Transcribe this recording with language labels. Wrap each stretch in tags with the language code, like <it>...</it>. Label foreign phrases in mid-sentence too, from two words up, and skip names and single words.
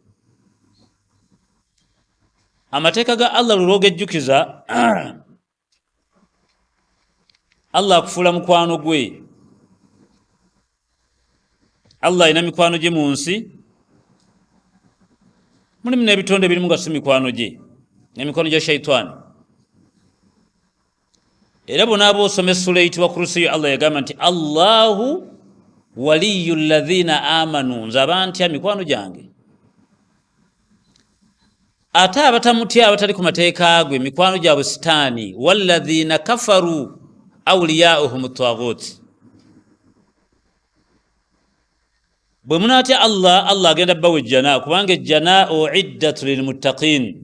<lg>Amateeka ga Allah lw'ogejjukiza Allah akufuula mukwano gwe. Allah alina mikwano gye mu nsi, mulimu n'ebitonde birimu nga si mikwano gye, n'emikwano gya shaitaani. Era bonaaba osoma essula eyitibwa Kursiyu, Allah yagamba nti</lg> <ar>الله ولي الذين آمنوا,</ar> <lg>nze abantya mikwano gyange. Ate abatamutya abatali ku mateeka gwe mikwano gyabwe sitaani.</lg> <ar>والذين كفروا أولياؤهم الطاغوت.</ar> <lg>Bwe munaatya Allah, Allah agenda bawa ejjana, kubanga ejjana</lg> <ar>أعدت للمتقين.</ar>